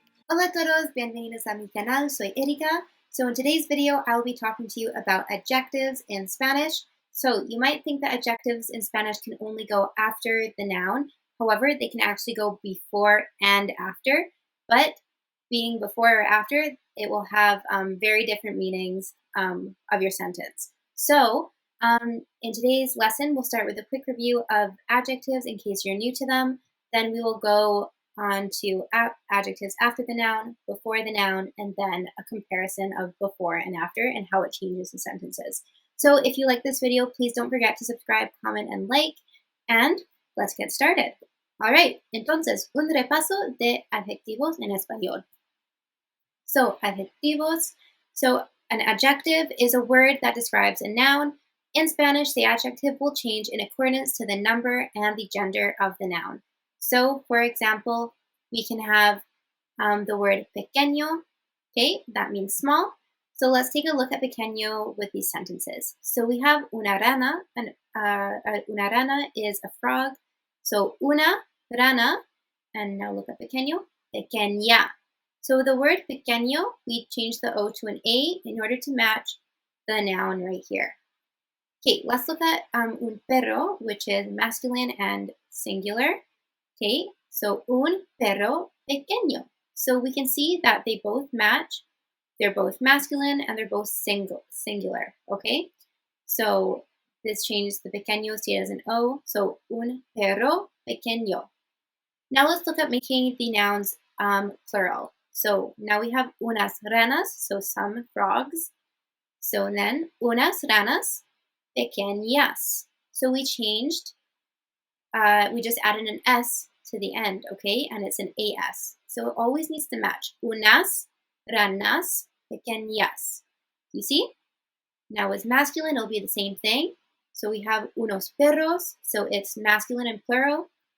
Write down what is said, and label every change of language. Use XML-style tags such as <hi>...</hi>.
<es>Hola todos, bienvenidos a mi canal, soy Erika.</es> <en>So in today's video, I will be talking to you about adjectives in Spanish. So you might think that adjectives in Spanish can only go after the noun. However, they can actually go before and after. But being before or after, it will have very different meanings of your sentence. So in today's lesson, we'll start with a quick review of adjectives in case you're new to them. Then we will go on to adjectives after the noun, before the noun, and then a comparison of before and after and how it changes in sentences. So if you like this video, please don't forget to subscribe, comment, and like, and let's get started.</en> <es>Alright, entonces, un repaso de adjetivos en español.</es> <en>So, adjetivos. So, an adjective is a word that describes a noun. In Spanish, the adjective will change in accordance to the number and the gender of the noun. So, for example, we can have the word pequeño, okay, that means small. So let's take a look at pequeño with these sentences. So we have</en> <es>una rana,</es> <en>and</en> <es>una rana</es> <en>is a frog. So</en> <es>una rana,</es> <en>and now look at pequeño, pequeña. So the word pequeño, we change the O to an A in order to match the noun right here. Okay, let's look at</en> <es>un perro,</es> <en>which is masculine and singular.</en> <es>Okay, so un perro pequeño.</es> <en>So we can see that they both match. They're both masculine and they're both singular. Okay, so this changes the pequeño to as an O. So</en> <es>un perro pequeño.</es> <en>Now let's look at making the nouns plural. So now we have</en> <es>unas ranas,</es> <en>so some frogs. So then</en> <es>unas ranas pequeñas.</es> <en>So we changed. We just added an S to the end, okay? And it's an AS. So it always needs to match.</en> <es>Unas ranas pequeñas.</es> <en>You see? Now as masculine, it'll be the same thing. So we have</en> <es>unos perros,</es> <en>so it's masculine and plural.</en>